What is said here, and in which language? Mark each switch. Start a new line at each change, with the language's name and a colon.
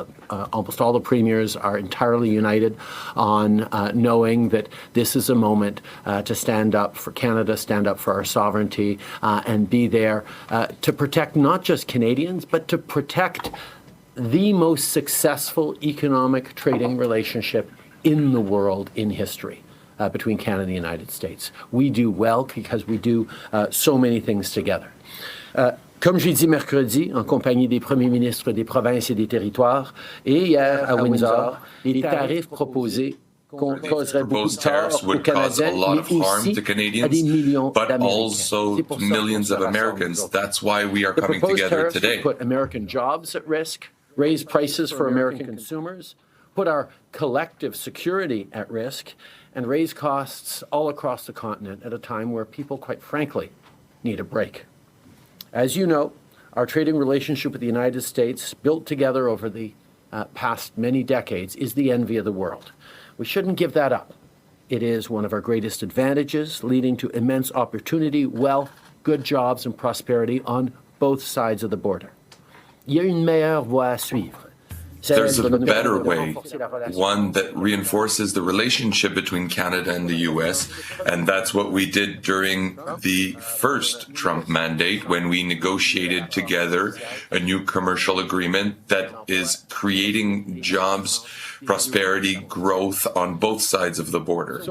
English: Almost all the premiers are entirely united on knowing that this is a moment to stand up for Canada, stand up for our sovereignty, and be there to protect not just Canadians, but to protect the most successful economic trading relationship in the world in history. Between Canada and the United States. We do well because we do so many things together.
French: Comme j'ai dit mercredi, en compagnie des premiers ministres des provinces et des territoires, et hier à Windsor, les tarifs proposés causeraient beaucoup de tort aux Canadiens, mais aussi à des millions d'Américains.
English: To millions of Americans. That's why we are coming together today. Put American jobs at risk, raise prices for American consumers, put our collective security at risk, and raise costs all across the continent at a time where people, quite frankly, need a break. As you know, our trading relationship with the United States, built together over the past many decades, is the envy of the world. We shouldn't give that up. It is one of our greatest advantages, leading to immense opportunity, wealth, good jobs, and prosperity on both sides of the border.
French: Il y a une meilleure voie à suivre.
English: There's a better way, one that reinforces the relationship between Canada and the U.S., and that's what we did during the first Trump mandate when we negotiated together a new commercial agreement that is creating jobs, prosperity, growth on both sides of the border.